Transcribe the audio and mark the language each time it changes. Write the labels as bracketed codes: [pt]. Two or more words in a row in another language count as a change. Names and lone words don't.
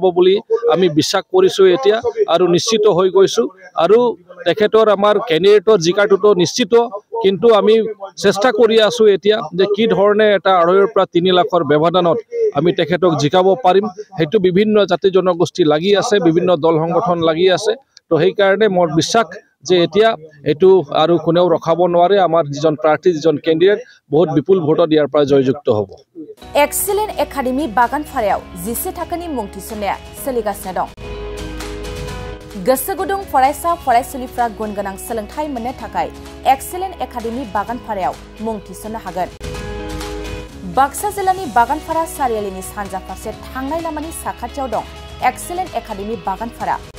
[as] বুলি আমি বিশ্বাস কৰিছো এতিয়া আৰু নিশ্চিত হৈ গৈছো আৰু তেখেতৰ আমাৰ ক্যান্ডিডেটৰ জিকাটোটো নিশ্চিত কিন্তু আমি চেষ্টা কৰি আছো এতিয়া যে কি ধৰণে এটা 2.5 পৰা 3 লাখৰ ব্যৱধানত আমি তেখেতক জিকাব পাৰিম হেতু বিভিন্ন জাতি জনগোষ্ঠী লাগি আছে বিভিন্ন দল সংগঠন লাগি আছে তো সেই কাৰণে মোৰ বিশ্বাস যে এতিয়া এটো আৰু কোনেও ৰখাব নোৱাৰে আমাৰ যিজন প্ৰাৰ্থী যিজন ক্যান্ডিডেট বহুত বিপুল ভোটত ইয়াৰ পৰা জয়যুক্ত হ'ব [brx] এক্সেলেন্ট একাডেমি বাগানফাৰাयाव जिसे थाखोनि मुं थिसननाया सोलिगासिनो दं गोसो गुदुं फरायसा फरायसुलिफ्रा गुन गोनां सोलोंथाय मोननो थाखाय एक्सेलेन्ट एकाडेमी बागानफारायाव मुं थिसननो हागोन बाक्सा जिल्लानि बागानफारा सारियालिनि सानजा फारसे थांनाय लामानि साखाथियाव दं एक्सेलेन्ट एकाडेमी बागानफारा